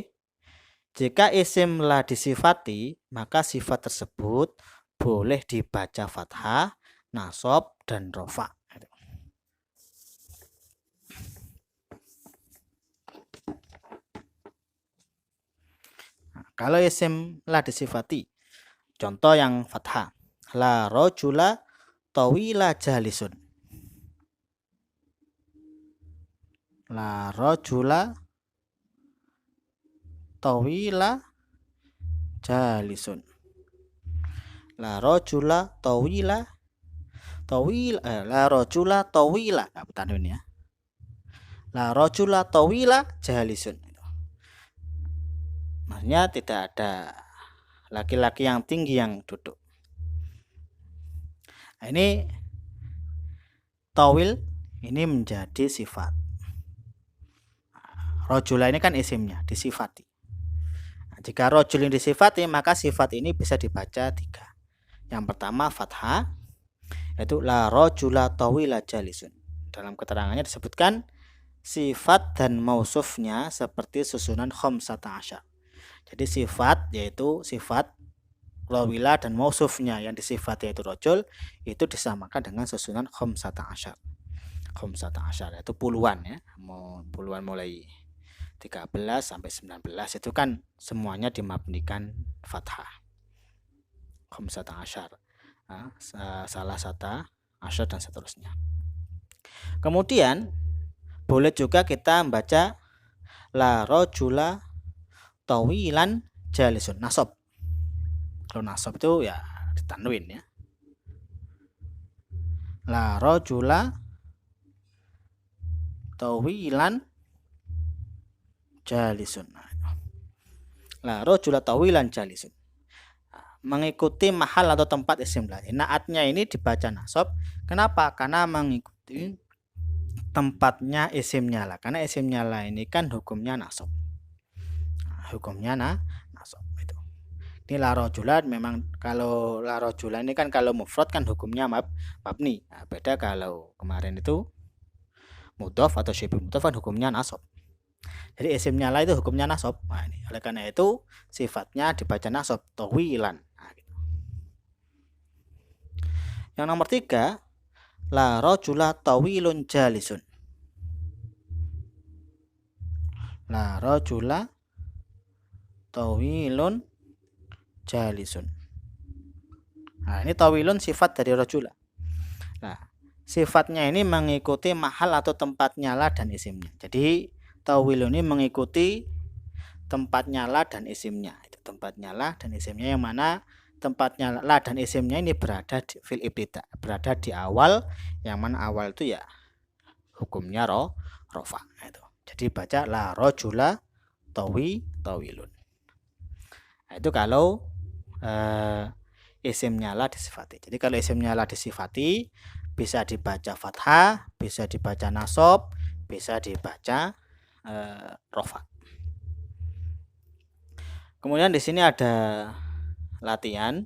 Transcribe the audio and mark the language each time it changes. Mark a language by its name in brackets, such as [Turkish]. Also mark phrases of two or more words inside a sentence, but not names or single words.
[Indonesian] Jika isim la disifati, maka sifat tersebut boleh dibaca fathah, nasab, dan rofa. Kalau isim la disifati, contoh yang fathah, [Arabic] لا رجلَ طويلَ جالسٌ. لا رجلَ طويلَ جالسٌ. لا رجلَ طويلَ لا رجلَ طويلَ, [Indonesian] tanwin ya. [Arabic] لا رجلَ طويلَ جالسٌ. [Indonesian] Maksudnya tidak ada laki-laki yang tinggi yang duduk. Nah, ini tawil ini menjadi sifat. Rojula ini kan isimnya, disifati. Nah, jika rojul ini disifati, maka sifat ini bisa dibaca 3. Yang pertama fathah, yaitu [Arabic] لا رجلَ طويلَ جالسٌ. [Indonesian] Dalam keterangannya disebutkan sifat dan mausufnya seperti susunan [Arabic] خمسةَ عشرَ. [Indonesian] Jadi sifat yaitu sifat rawila dan mausufnya yang disifat yaitu rojul itu disamakan dengan susunan [Arabic] خمسةَ عشرَ. خمسةَ عشرَ [Indonesian] itu puluhan ya, puluhan mulai 13 sampai 19 itu kan semuanya dimabnikan fathah. [Arabic] خمسةَ عشرَ, [Indonesian] salah satu asyar dan seterusnya. Kemudian boleh juga kita membaca [Arabic] لا رجلَ طويلاً جالسٌ, [Indonesian] nasab. Kalau nasab itu ya ditanwin ya. [Arabic] لا رجلَ طويلاً جالسٌ. لا رجلَ طويلاً جالسٌ. [Indonesian] Mengikuti mahal atau tempat isim la. Naatnya ini dibaca nasab. Kenapa? Karena mengikuti tempatnya isimnya la. Karena isimnya la ini kan hukumnya nasab. Hukumnya nasab itu. Ini [Arabic] لا رجلَ [Indonesian] memang kalau [Arabic] لا رجلَ [Indonesian] ini kan kalau mufrad kan hukumnya mabni. Nah, beda kalau kemarin itu mudhof atau syibh mudhof kan hukumnya nasab. Jadi isimnya la itu hukumnya nasab. Nah, ini oleh karena itu sifatnya dibaca nasab tawilan. Nah, gitu. Yang nomor 3, [Arabic] لا رجلَ طويلٌ جالسٌ. لا رجلَ طويلٌ جالسٌ. [Indonesian] Nah, ini tawilun sifat dari rojula. Nah, sifatnya ini mengikuti mahal atau tempatnya la dan isimnya. Jadi tawilun ini mengikuti tempatnya la dan isimnya. Itu tempatnya la dan isimnya, yang mana tempatnya la dan isimnya ini berada di [Arabic] في الابتداء, [Indonesian] berada di awal, yang mana awal itu ya hukumnya rofa itu. Jadi baca [Arabic] لا رجلَ طويلٌ. [Indonesian] Nah, itu kalau isimnya la disifati. Jadi kalau isimnya la disifati bisa dibaca fathah, bisa dibaca nasab, bisa dibaca rofa. Kemudian di sini ada latihan.